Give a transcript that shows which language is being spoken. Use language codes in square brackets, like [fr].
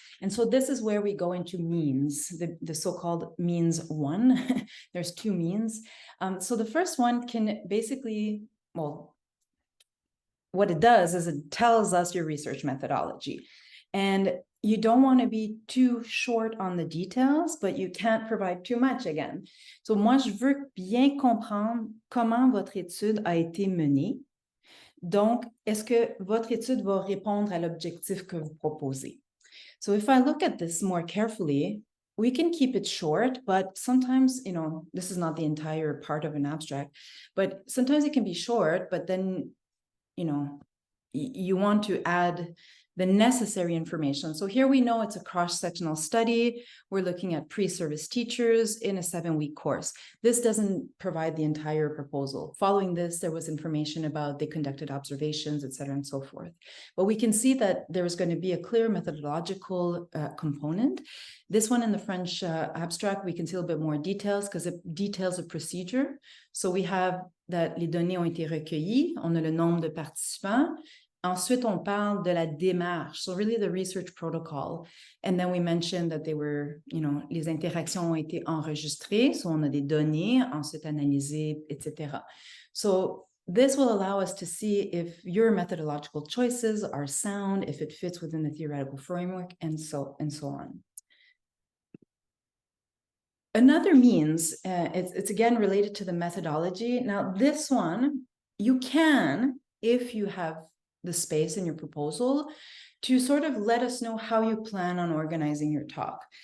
[en] And so this is where we go into means, the so-called means one. There's two means. So the first one can basically, well, what it does is it tells us your research methodology. And you don't want to be too short on the details, but you can't provide too much again. [fr] So moi, je veux bien comprendre comment votre étude a été menée. Donc, est-ce que votre étude va répondre à l'objectif que vous proposez? [en] So if I look at this more carefully, we can keep it short, but sometimes, this is not the entire part of an abstract, but sometimes it can be short, but then, you want to add the necessary information. So here we know it's a cross-sectional study. We're looking at pre-service teachers in a 7-week course. This doesn't provide the entire proposal. Following this, there was information about they conducted observations, et cetera, and so forth. But we can see that there is going to be a clear methodological component. This one in the French abstract, we can see a little bit more details because it details a procedure. So we have that [fr] les données ont été recueillies, on a le nombre de participants. Ensuite, on parle de la démarche, [en] so really the research protocol. And then we mentioned that they were, [fr] les interactions ont été enregistrées, so on a des données, ensuite analysées, etc. [en] So this will allow us to see if your methodological choices are sound, if it fits within the theoretical framework, and so on. Another means, it's again related to the methodology. Now, this one, you can, if you have the space in your proposal, to sort of let us know how you plan on organizing your talk.